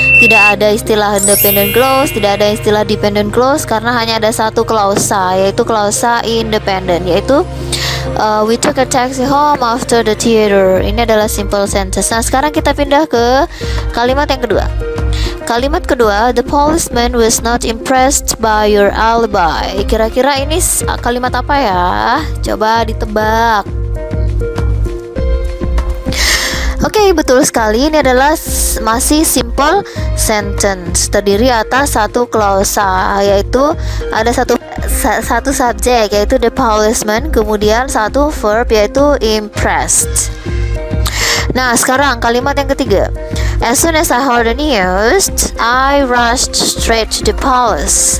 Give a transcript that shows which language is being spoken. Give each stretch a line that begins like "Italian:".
Indonesian: Tidak ada istilah independent clause, tidak ada istilah dependent clause, karena hanya ada satu klausa, yaitu klausa independent, yaitu
English: we took a taxi home after the theater.
Indonesian: Ini adalah simple sentence. Nah, sekarang kita pindah ke kalimat yang kedua. Kalimat kedua,
English: the policeman was not impressed by your alibi.
Indonesian: Kira-kira ini kalimat apa ya? Coba ditebak. Oke, betul sekali. Ini adalah masih simple sentence, terdiri atas satu klausa, yaitu ada satu subjek, yaitu the policeman, kemudian satu verb, yaitu impressed. Nah, sekarang kalimat yang ketiga.
English: As soon as I heard the news, I rushed straight to the palace.